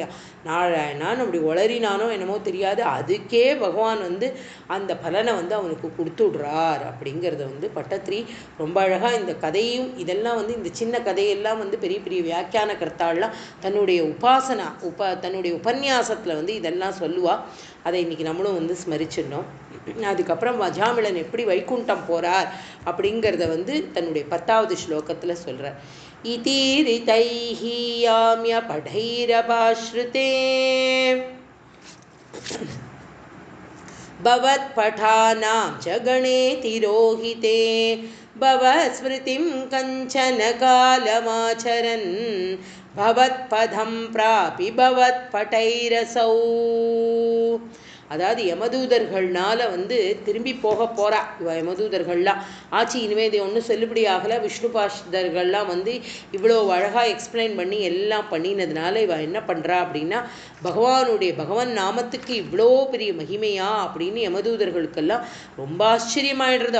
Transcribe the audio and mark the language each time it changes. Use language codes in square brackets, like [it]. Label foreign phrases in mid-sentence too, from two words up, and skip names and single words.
[ta] நாராயணான்னு அப்படி ஒளரினானோ என்னமோ தெரியாது, அதுக்கே பகவான் வந்து அந்த பலனை வந்து அவனுக்கு கொடுத்து விடுறார் அப்படிங்கிறத வந்து பட்டத்திரி ரொம்ப அழகாக இந்த கதையும் இதெல்லாம் வந்து இந்த சின்ன கதையெல்லாம் வந்து பெரிய பெரிய வியாக்கியான கர்த்தாலாம் தன்னுடைய தன்னுடைய உபன்யாசத்தில் வந்து இதெல்லாம் சொல்லுவாள். அதை இன்றைக்கி நம்மளும் வந்து ஸ்மரிச்சிடணும். அதுக்கப்புறம் அஜாமிழன் எப்படி வைகுண்டம் போகிறார் அப்படிங்கிறத வந்து தன்னுடைய 10வது ஸ்லோகத்தில் சொல்கிறார். [sa] इतीरितैः याम्यपठैरपाश्रिते भवत्पठानां च गणे तिरोहिते भवस्मृतिं कञ्चन कालमाचरन् भवत्पदं प्रापि भवत्पटैरसौ. [ta] அதாவது யமதூதர்கள்னால வந்து திரும்பி போக போகிறா இவ. யமதூதர்கள்லாம் ஆச்சு, இனிமேல் இது ஒன்றும் செல்லுபடி ஆகலை. விஷ்ணு பாஷதர்கள்லாம் வந்து இவ்வளோ அழகாக எக்ஸ்பிளைன் பண்ணி எல்லாம் பண்ணினதுனால இவ என்ன பண்ணுறா அப்படின்னா, பகவான் நாமத்துக்கு இவ்வளோ பெரிய மகிமையா அப்படின்னு யமதூதர்களுக்கெல்லாம் ரொம்ப ஆச்சரியமாயிடுறது.